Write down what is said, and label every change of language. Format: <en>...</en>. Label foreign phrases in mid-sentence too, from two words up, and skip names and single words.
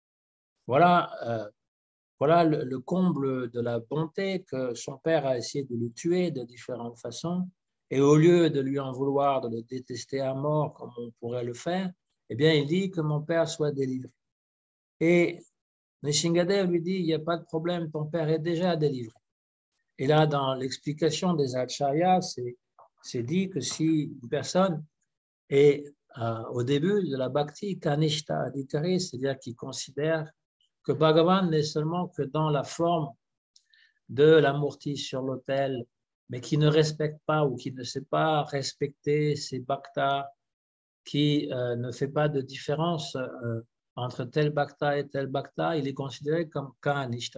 <fr>Voilà le comble de la bonté, que son père a essayé de le tuer de différentes façons, et au lieu de lui en vouloir, de le détester à mort comme on pourrait le faire, eh bien, il dit que mon père soit délivré. Et Nishingadev lui dit, il n'y a pas de problème, ton père est déjà délivré. Et là, dans l'explication des acharyas, c'est dit que si une personne est au début de la bhakti kanishta adhikari, c'est-à-dire qu'il considère que Bhagavan n'est seulement que dans la forme de la murti sur l'autel, mais qui ne respecte pas ou qui ne sait pas respecter ses bhaktas, qui ne fait pas de différence entre tel bhakta et tel bhakta, il est considéré comme kanishta.</fr>